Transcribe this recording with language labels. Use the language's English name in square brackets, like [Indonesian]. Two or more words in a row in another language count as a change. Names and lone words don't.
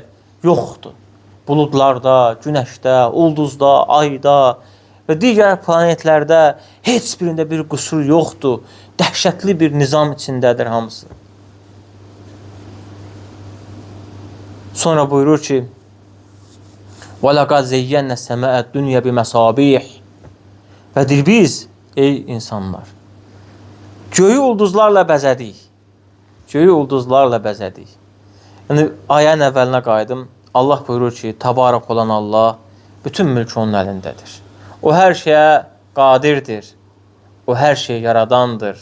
[Azerbaijani] Yoxdur. Buludlarda, günəşdə, ulduzda, ayda və digər planetlərdə heç birində bir qüsur yoxdur. Dəhşətli bir nizam içindədir hamısı. Sonra buyurur ki, [Arabic] وَلَقَدْ زَيَّنَّ السَّمَاءَ الدُّنْيَا بِمَصَابِيحِ. [Azerbaijani] Və deyir biz, ey insanlar, göyü ulduzlarla bəzədik. Göyü ulduzlarla bəzədik. Yəni, ayənin əvvəlinə qayıdım. Allah buyurur ki, tabarək olan Allah, bütün mülk onun əlindədir. O hər şeyə qadirdir. O hər şeyi yaradandır.